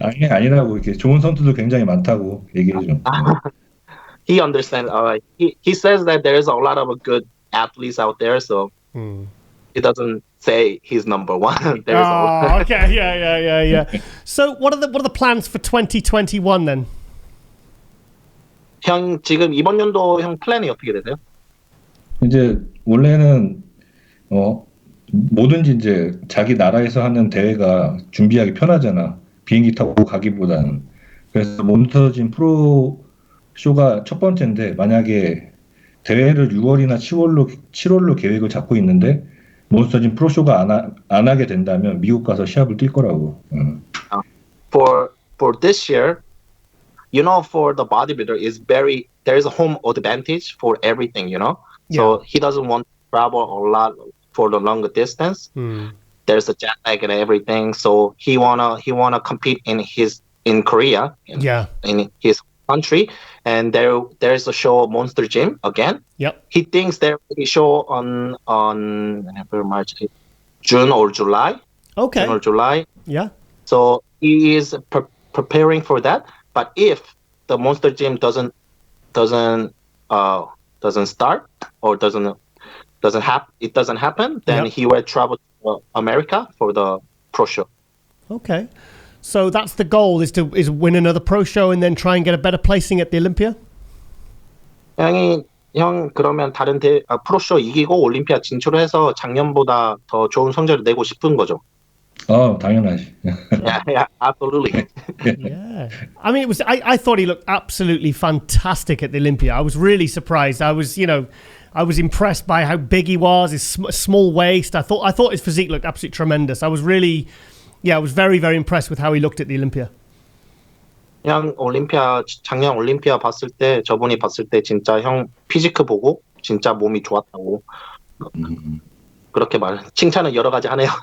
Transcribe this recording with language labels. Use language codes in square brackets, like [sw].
[ko] 아니라고 이렇게 좋은 선수도 굉장히 많다고 얘기해줘. [en] He understands. He says that there is a lot of good athletes out there, so he doesn't say he's number one. Okay, yeah. So what are the plans for 2021 then? [ko] 형 지금 이번 연도 형 플랜이 어떻게 되세요? 이제 원래는 뭐든지 이제 자기 나라에서 하는 대회가 준비하기 편하잖아. 비행기 타고 가기보다는. 그래서 몬스터짐 프로 쇼가 첫 번째인데 만약에 대회를 6월이나 7월로 계획을 잡고 있는데 몬스터짐 프로 쇼가 안 하게 된다면 미국 가서 시합을 뛸 거라고. [en] For this year, for the bodybuilder there's a home advantage for everything, So he doesn't want to travel a lot for the longer distance. There's a jet lag and everything, so he wanna compete in Korea, in his country, and there's a show Monster Gym again. Yep. He thinks there will be a show on March, June or July. Okay. June or July. Yeah. So he is preparing for that. But if the Monster Gym doesn't start or doesn't happen, then he will travel to America for the pro show. Okay. So that's the goal, is win another pro show and then try and get a better placing at the Olympia? [ko] 형 그러면 다른 프로쇼 이기고 올림피아 진출해서 작년보다 더 좋은 성적을 내고 싶은 거죠. 당연하지. [en] yeah, absolutely. Yeah. I mean, I thought he looked absolutely fantastic at the Olympia. I was really surprised. I was impressed by how big he was, his small waist. I thought his physique looked absolutely tremendous. I was very, very impressed with how he looked at the Olympia. [ko] 그냥 작년 올림피아 저분이 봤을 때 진짜 형 피지크 보고 진짜 몸이 좋았다고 그렇게 칭찬은 여러 가지 하네요.